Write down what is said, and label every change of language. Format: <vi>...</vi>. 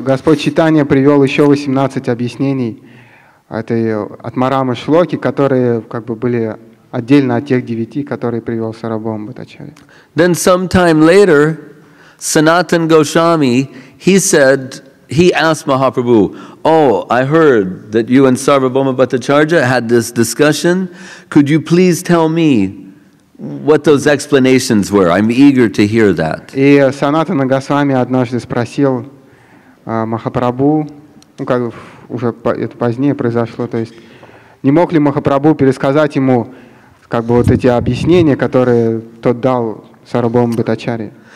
<ru>И Господь Чайтанья привел еще 18 объяснений этой Атмарамы шлоки, которые как бы были отдельно от тех 9, которые привел Сарвабхаумай Бхаттачарья.</ru> <en>Then sometime later, Sanatana Goswami, he asked Mahaprabhu, "Oh, I heard that you and Sarvabhaumai Bhattacharya had this discussion. Could you please tell me what those explanations were? I'm eager to hear that."</en> <ru>И Санатана Госвами однажды спросил Махапрабху, как уже это позднее произошло, то есть не мог ли Махапрабху пересказать ему как бы вот эти объяснения, которые тот дал Сарвабхаумай Бхаттачарье.</ru>